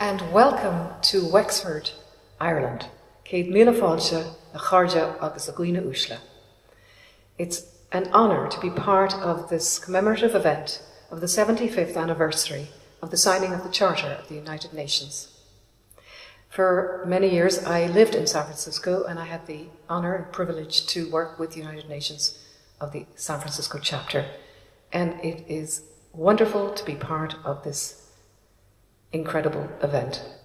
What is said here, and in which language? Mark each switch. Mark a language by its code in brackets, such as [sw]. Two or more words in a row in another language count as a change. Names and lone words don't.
[en] welcome to Wexford, Ireland. [ga] Céad míle fáilte a chairde agus a gcuine uaisle. [en] It's an honour to be part of this commemorative event of the 75th anniversary of the signing of the Charter of the United Nations. For many years I lived in San Francisco, and I had the honour and privilege to work with the United Nations of the San Francisco chapter, and it is wonderful to be part of this incredible event.